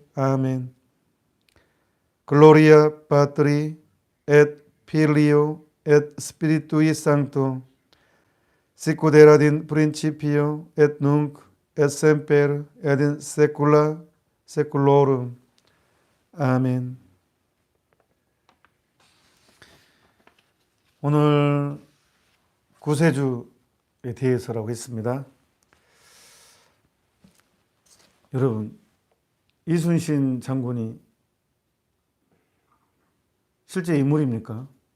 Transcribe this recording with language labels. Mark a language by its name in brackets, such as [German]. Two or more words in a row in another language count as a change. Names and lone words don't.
[Latin] Amen. Gloria Patri et Filio et Spiritui Sancto, sicut erat in principio et nunc et semper et in saecula saeculorum. [Korean] 아멘. 오늘 구세주에 대해서라고 했습니다. 여러분, 이순신 장군이 실제 인물입니까?